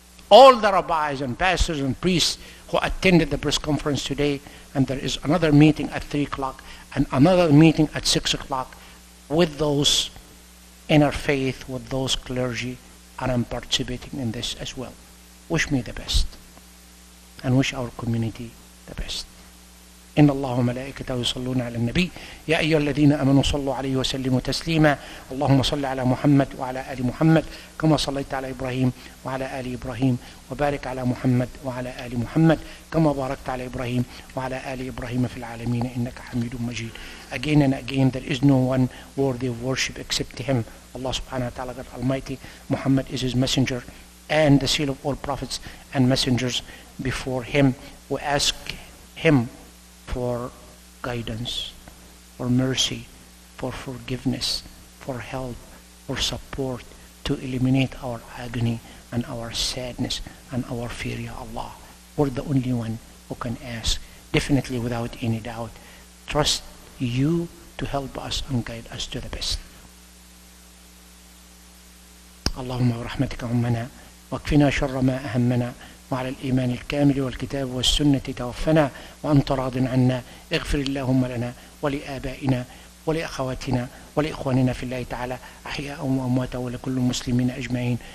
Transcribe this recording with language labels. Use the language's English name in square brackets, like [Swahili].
[English] All the rabbis and pastors and priests who attended the press conference today, and there is another meeting at 3 o'clock and another meeting at 6 o'clock with those inner faith, with those clergy, and I'm participating in this as well. Wish me the best, and wish our community the best. [Arabic] إن الله وملائكته يصلون على النبي يا أيها الذين آمنوا صلوا عليه وسلموا تسليما اللهم صل على محمد وعلى آل محمد كما صليت على إبراهيم وعلى آل إبراهيم وبارك على محمد وعلى آل محمد كما باركت على إبراهيم وعلى آل إبراهيم في العالمين إنك حميد مجيد. [English] Again and again, there is no one worthy of worship except Him, Allah subhanahu wa ta'ala, God Almighty. Muhammad is His messenger and the seal of all prophets and messengers before Him. We ask Him for guidance, for mercy, for forgiveness, for help, for support, to eliminate our agony and our sadness and our fear, Ya Allah. We're the only one who can ask, definitely without any doubt. Trust You to help us and guide us to the best. [Arabic] اللهم برحمتك عمنا واكفنا شر ما أهمنا وعلى الإيمان الكامل والكتاب والسنة توفنا وأنت راض عنا. اغفر اللهم لنا ولآبائنا ولأخواتنا ولإخواننا في الله تعالى أحياء وأمواتا ولكل المسلمين أجمعين.